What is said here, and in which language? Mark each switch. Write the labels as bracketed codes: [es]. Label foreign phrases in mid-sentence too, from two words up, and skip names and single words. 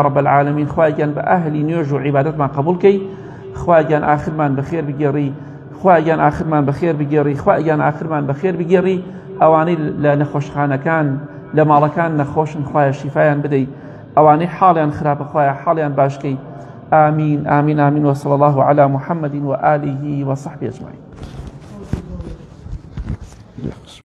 [ar] رب العالمین [ckb] خوایان بە ئەهلی نوێژ و عیبادەتمان قبول کەی خوایان ئاخرمان بەخێر بگێڕی خوایان ئاخرمان بەخێر بگێڕی خوایان ئاخرمان بەخێر بگێڕی ئەوانەی لە نەخۆشخانەکان لە ماڵەکان نەخۆشن خوایە شیفایان بدەیت ئەوانەی حاڵیان خراپە خوایە حاڵیان باشکەی [ar] آمین آمین آمین وصلى الله على محمد وآله وصحبه أجمعين.